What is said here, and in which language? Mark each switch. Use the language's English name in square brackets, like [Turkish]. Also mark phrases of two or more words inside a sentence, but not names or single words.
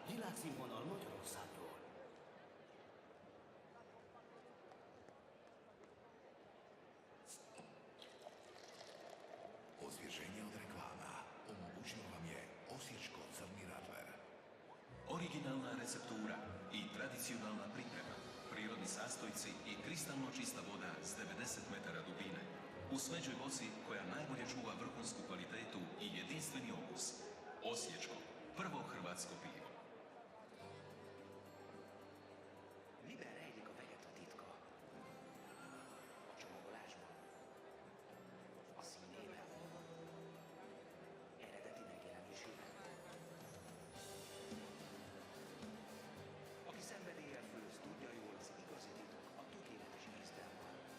[Hungarian] Világszínvonal Magyarországról. [Croatian] Osvieżenie od reklama. Omogućilo vam je osječko crni radler. Originalna receptura i tradicionalna priprema, prirodni sastojci i kristalno čista voda s 90 metara dubine. U smeđoj boci koja najbolje čuva vrhunsku kvalitetu i jedinstveni okus. Osječko, prvo hrvatsko pivo. [Hungarian] Miben rejlik a vegeta titka? A csomagolásban? A színében? Eredeti megjelenésében? Aki szenvedéllyel főz, tudja jól, az igazi titok a tökéletes ízben van.